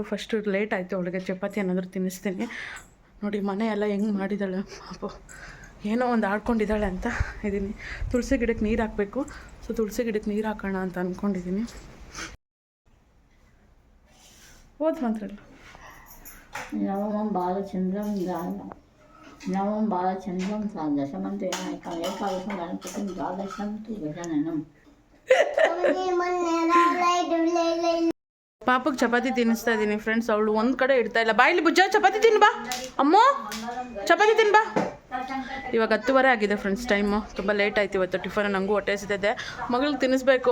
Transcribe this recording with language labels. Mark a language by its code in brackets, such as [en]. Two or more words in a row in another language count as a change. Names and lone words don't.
[en] first late [kn] ಆಯಿತು, ಅವಳಿಗೆ ಚಪಾತಿ ಏನಾದರೂ ತಿನ್ನಿಸ್ತೀನಿ. ನೋಡಿ ಮನೆ ಎಲ್ಲ ಹೆಂಗೆ ಮಾಡಿದ್ದಾಳೆ ಪಾಪು, ಏನೋ ಒಂದು ಆಡ್ಕೊಂಡಿದ್ದಾಳೆ ಅಂತ ಇದ್ದೀನಿ. ತುಳಸಿ ಗಿಡಕ್ಕೆ ನೀರು ಹಾಕಬೇಕು. ಸೊ ತುಳಸಿ ಗಿಡಕ್ಕೆ ನೀರು ಹಾಕೋಣ ಅಂತ ಅಂದ್ಕೊಂಡಿದ್ದೀನಿ. ಓದ್ ಮಾತ್ರ [sa] నవమం బాలచంద్రం నవమం బాలచంద్రం దశమంతు ఏకాదశం గణపతిం ద్వాదశం తు గజాననం. [kn] ಪಾಪಕ್ಕೆ ಚಪಾತಿ ತಿನ್ನಿಸ್ತಾ ಇದ್ದೀನಿ ಫ್ರೆಂಡ್ಸ್. ಅವಳು ಒಂದು ಕಡೆ ಇಡ್ತಾ ಇಲ್ಲ. ಬಾಯಿಲಿ ಬುಜ್ಜ ಚಪಾತಿ ತಿನ್ನು ಬಾ ಅಮ್ಮೋ, ಚಪಾತಿ ತಿನ್ನು ಬಾ. ಇವಾಗ 10:30 ಆಗಿದೆ [en] friends time. [kn] ತುಂಬ ಲೇಟ್ ಆಯ್ತು ಇವತ್ತು. ಟಿಫನ್ ನನಗೂ ಹೊಟ್ಟೆ ಹಸಿತಿದೆ. ಮಗಳಿಗೆ ತಿನ್ನಿಸ್ಬೇಕು.